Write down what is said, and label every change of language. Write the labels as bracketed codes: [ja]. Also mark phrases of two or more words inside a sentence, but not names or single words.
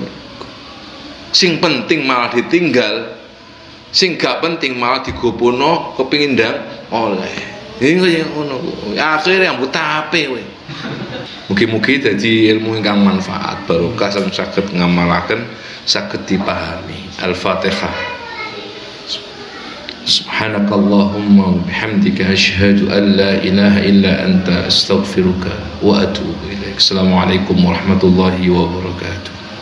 [jv] Sing penting malah ditinggal, sing gak penting malah digopono kepingin ndang oleh. Ini ngono. Akhire ambut tape kowe. Mugi-mugi dadi ilmu ingkang manfaat barokah sang saged ngamalaken saged dipahami. Al-Fatihah. [ar] سبحانك اللهم وبحمدك أشهد أن لا إله إلا أنت أستغفرك وأتوب إليك. السلام عليكم ورحمة الله وبركاته.